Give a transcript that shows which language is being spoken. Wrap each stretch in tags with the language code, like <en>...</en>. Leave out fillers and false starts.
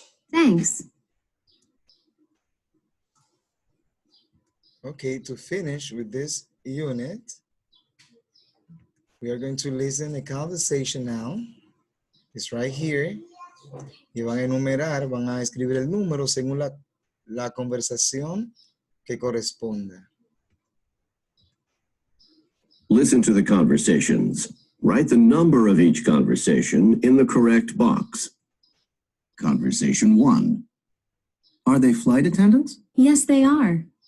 <en>Thanks. Okay, to finish with this unit, we are going to listen a conversation now. It's right here.</en> <es>Y van a enumerar, van a escribir el número según la conversación que corresponda.</es> <en>Listen to the conversations. Write the number of each conversation in the correct box. Conversation 1. Are they flight attendants? Yes, they are.</en>